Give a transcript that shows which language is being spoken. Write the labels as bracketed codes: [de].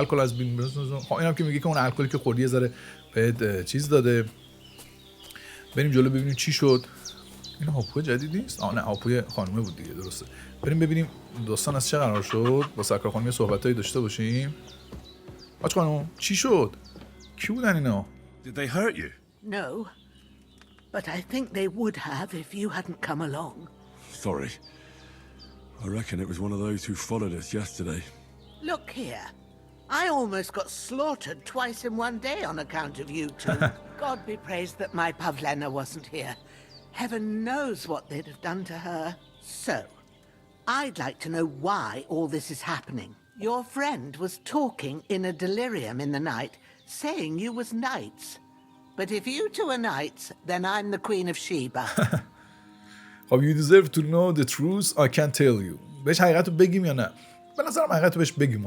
[fa] الکل از بین اینم که میگه که اون الکلی که خوردی یه ذره بهت چیز داده. بریم جلو ببینیم چی شد. این هاپوی جدید نیست؟ نه هاپوی خانومه بود دیگه، درسته. بریم ببینیم داستان از چه قرار شد. با سکر خانم یه صحبتایی داشته باشیم. آج خانم چی شد؟ کی بودن اینا؟ [en] Did they hurt you? No, but I think they would have if you hadn't come along. Sorry. I reckon it was one of those who followed us yesterday. Look here. I almost got slaughtered twice in one day on account of you two. God be praised that my Pavlena wasn't here. Heaven knows what they'd have done to her. So, I'd like to know why all this is happening. Your friend was talking in a delirium in the night, saying you was knights. But if you two are knights, then I'm the Queen of Sheba. You deserve to know the truth. I can't tell you. [fa] بهش حقیقت رو بگیم یا نه؟ به نظرم حقیقت رو بهش بگیم.